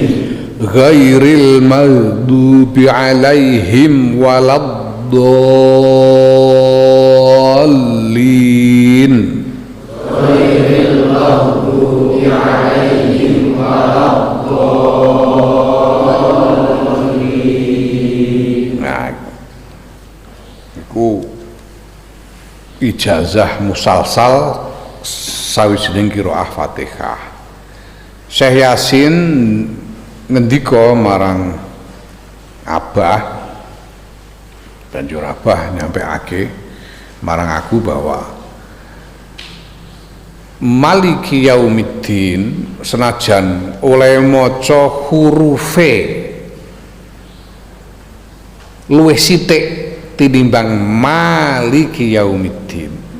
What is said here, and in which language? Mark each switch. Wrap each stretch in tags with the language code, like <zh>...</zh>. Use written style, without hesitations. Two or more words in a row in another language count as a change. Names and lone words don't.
<ar>غير المغضوب عليهم ولا الضالين. غير المغضوب عليهم ولا الضالين.</ar> <jv>Ijazah musalsal sawijining qiraah Fatihah. Syekh Yasin ngendika marang Abah, banjur Abah nyampeake marang aku bahwa</jv> <ar>مالك يوم الدين</ar> <jv>senajan oleh maca hurufe luwih sithik tinimbang</jv> <ar>مالك يوم الدين.</ar>